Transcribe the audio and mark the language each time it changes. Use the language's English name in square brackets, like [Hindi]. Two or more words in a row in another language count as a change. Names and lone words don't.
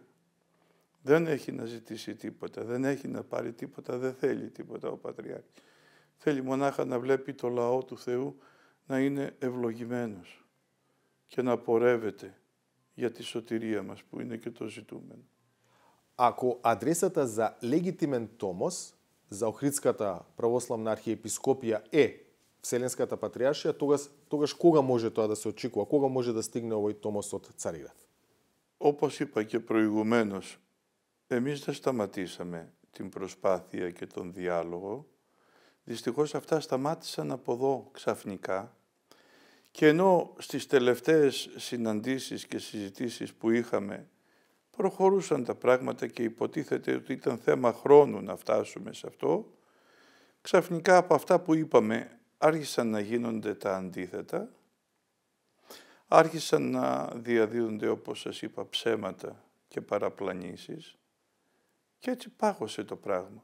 [Greek] Δεν έχει να ζητήσει τίποτα, δεν έχει να πάρει τίποτα, δεν θέλει τίποτα ο Πατριάρχης. Θέλει μονάχα να βλέπει το λαό του Θεού να είναι ευλογημένος και να πορεύεται για τη σωτηρία μας που είναι και το ζητούμενο. [Macedonian] Ако адресата за легитимен томос за Охридската православна архиепископија е Вселенската патриаршија, тогаш кога може тоа да се очекува? Кога може да стигне овој томос од Цариград? [Greek] Όπως είπα και προηγουμένως, εμείς δεν σταματήσαμε την προσπάθεια και τον διάλογο. Δυστυχώς αυτά σταμάτησαν από εδώ ξαφνικά και ενώ στις τελευταίες συναντήσεις και συζητήσεις που είχαμε προχωρούσαν τα πράγματα και υποτίθεται ότι ήταν θέμα χρόνου να φτάσουμε σε αυτό, ξαφνικά από αυτά που είπαμε άρχισαν να γίνονται τα αντίθετα, άρχισαν να διαδίδονται, όπως σας είπα, ψέματα και παραπλανήσεις και έτσι πάγωσε το πράγμα.